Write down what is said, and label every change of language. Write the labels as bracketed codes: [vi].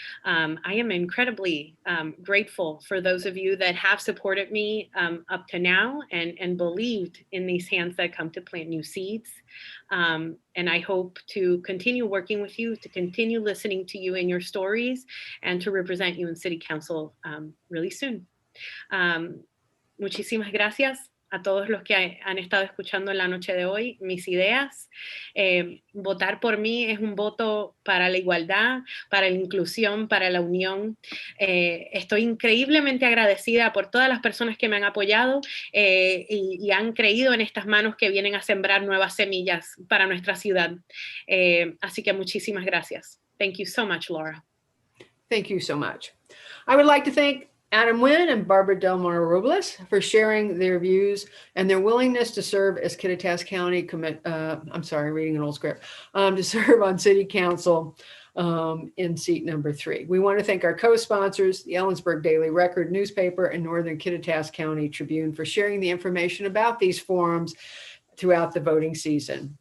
[en] I am incredibly grateful for those of you that have supported me up to now and believed in these hands that come to plant new seeds. And I hope to continue working with you, to continue listening to you and your stories, and to represent you in City Council really soon. [es] Muchísimas gracias a todos los que han estado escuchando en la noche de hoy mis ideas. Votar por mí es un voto para la igualdad, para la inclusión, para la unión. Estoy increíblemente agradecida por todas las personas que me han apoyado y han creído en estas manos que vienen a sembrar nuevas semillas para nuestra ciudad. Así que muchísimas gracias. Thank you so much, Laura. [en] Thank you so much. I would like to thank Adam Nguyen and Barbara Del Mar Robles for sharing their views and their willingness to serve as Kittitas County reading an old script, to serve on City Council in seat number 3. We want to thank our co-sponsors, the Ellensburg Daily Record newspaper and Northern Kittitas County Tribune, for sharing the information about these forums throughout the voting season.